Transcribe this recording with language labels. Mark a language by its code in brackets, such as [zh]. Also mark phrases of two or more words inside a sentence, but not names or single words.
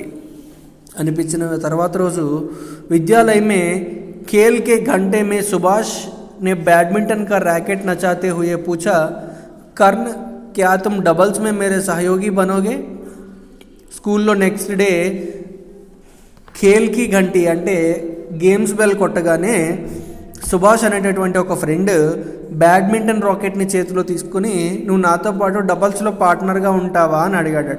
[te] అనిపించిన తర్వాత రోజు [hi] विद्यालय में खेल के घंटे में सुभाष ने बैडमिंटन का रैकेट नचाते हुए पूछा, कर्ण क्या तुम डबल्स में मेरे सहयोगी बनोगे? [te] స్కూల్లో [en] next day [te] ఖేల్కి గంటి అంటే [en] games bell [te] కొట్టగానే సుభాష్ అనేటటువంటి ఒక ఫ్రెండ్ [en] badminton racket [te] చేతిలో తీసుకుని నువ్వు నాతో పాటు డబల్స్లో పార్ట్నర్గా ఉంటావా అని అడిగాడట.